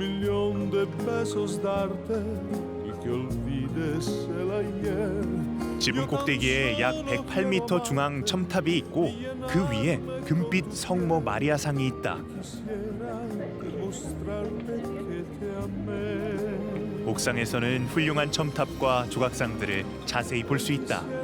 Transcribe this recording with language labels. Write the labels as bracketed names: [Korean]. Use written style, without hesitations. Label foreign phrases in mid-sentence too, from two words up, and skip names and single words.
[Spanish] millón de pesos darte y que olvides el ayer. [Korean] 지붕 꼭대기에 약 108m 중앙 첨탑이 있고 그 위에 금빛 성모 마리아상이 있다. 옥상에서는 훌륭한 첨탑과 조각상들을 자세히 볼 수 있다.